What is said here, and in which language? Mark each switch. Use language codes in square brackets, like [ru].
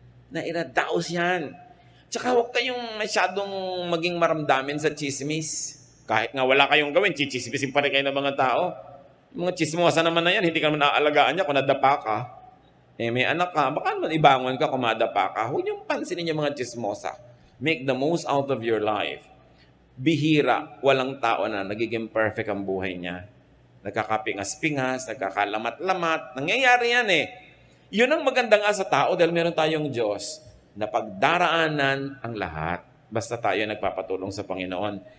[tl] Nairadaos yan. Tsaka huwag kayong masyadong maging maramdamin sa chismis. Kahit nga wala kayong gawin, chichismisin pa rin kayo ng mga tao. Mga chismosa naman na yan, hindi ka naman naaalagaan niya kung nadapa ka. May anak ka, baka naman ibangon ka kung madapa ka. Huwag niyong pansinin yung mga chismosa. [en] Make the most out of your life. [tl] Bihira, walang tao na nagiging perfect ang buhay niya. Nagkakapingas-pingas, nagkakalamat-lamat. Nangyayari yan eh. Yun ang maganda nga sa tao dahil meron tayong Diyos na pagdaraanan ang lahat. Basta tayo nagpapatulong sa Panginoon.